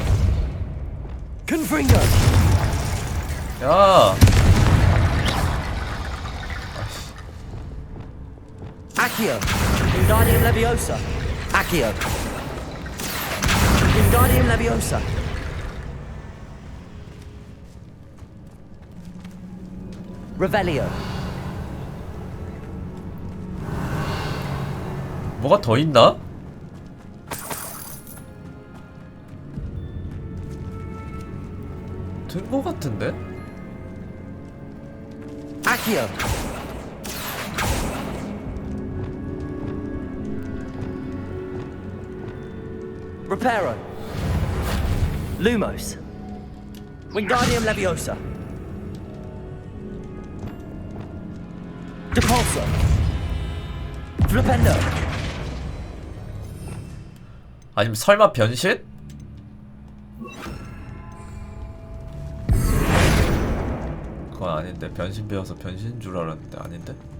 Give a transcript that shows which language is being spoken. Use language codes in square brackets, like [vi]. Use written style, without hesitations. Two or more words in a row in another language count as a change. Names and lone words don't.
[ko] Confringo. 야. Accio. Wingardium Leviosa. Accio. Wingardium Leviosa. Revelio. 뭐가 더 있나? 된 거 같은데? Accio. Reparo. Lumos. Wingardium Leviosa. Depulso. Flipendo. 아니면 설마 변신? 그건 아닌데. 변신 배워서 변신인 줄 알았는데 아닌데?